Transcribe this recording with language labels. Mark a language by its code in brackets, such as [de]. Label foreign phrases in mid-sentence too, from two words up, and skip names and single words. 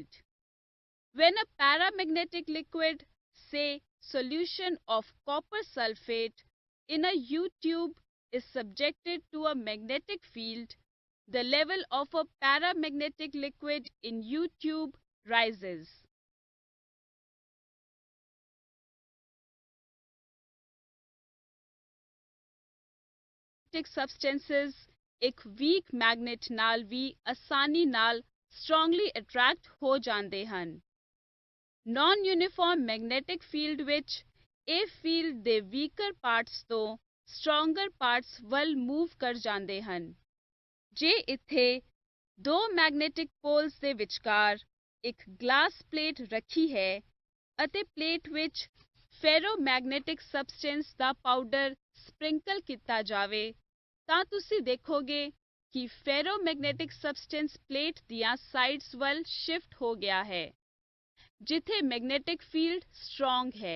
[en] When a paramagnetic liquid, say solution of copper sulfate, in a U-tube is subjected to a magnetic field, the level of a paramagnetic liquid in U-tube rises. [pa] Substances ਇੱਕ [en] weak magnet [pa] ਨਾਲ ਵੀ ਆਸਾਨੀ ਨਾਲ [en] strongly attract [pa] ਹੋ ਜਾਂਦੇ ਹਨ। [en] Non-uniform magnetic field [pa] ਵਿੱਚ ਇਹ field ਦੇ [en] weaker parts [pa] ਤੋਂ [en] stronger parts [pa] ਵੱਲ move ਕਰ ਜਾਂਦੇ ਹਨ। ਜੇ ਇੱਥੇ ਦੋ [en] magnetic poles [pa] ਦੇ ਵਿਚਕਾਰ ਇੱਕ [en] glass plate [pa] ਰੱਖੀ ਹੈ ਅਤੇ plate ਵਿੱਚ [en] ferromagnetic substance [pa] ਦਾ [en] powder sprinkle [pa] ਕੀਤਾ ਜਾਵੇ ਤਾਂ ਤੁਸੀਂ ਦੇਖੋਗੇ ਕਿ [en] ferromagnetic substance plate [pa] ਦੀਆਂ sides ਵੱਲ shift ਹੋ ਗਿਆ ਹੈ ਜਿੱਥੇ [en] magnetic field strong [pa] ਹੈ।